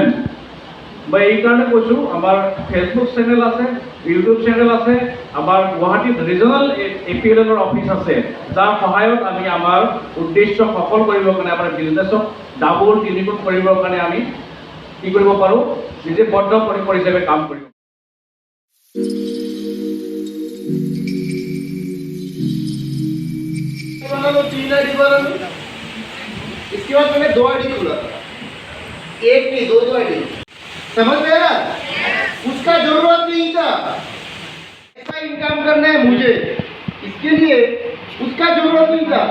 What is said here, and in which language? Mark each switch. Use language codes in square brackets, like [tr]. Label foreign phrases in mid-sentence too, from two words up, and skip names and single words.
[as] মই এইকাৰণে কৈছোঁ, আমাৰ ফেচবুক চেনেল আছে, ইউটিউব চেনেল আছে, আমাৰ গুৱাহাটীত ৰিজনেল এপিএলৰ অফিচ আছে, যাৰ সহায়ত আমি আমাৰ উদ্দেশ্য সফল কৰিবৰ কাৰণে, আমাৰ বিজনেছক ডাবল তিনিগুণ কৰিবৰ কাৰণে আমি কি কৰিব পাৰোঁ? নিজে বদ্ধ পৰিকৰ হিচাপে কাম কৰিব। [hi] इसके बाद मैंने 2 आईडी खोला था, एक नहीं 2 आईडी। समझ में आ रहा? उसका जरूरत नहीं था, ऐसा इनकम करना है मुझे, इसके लिए उसका जरूरत नहीं था।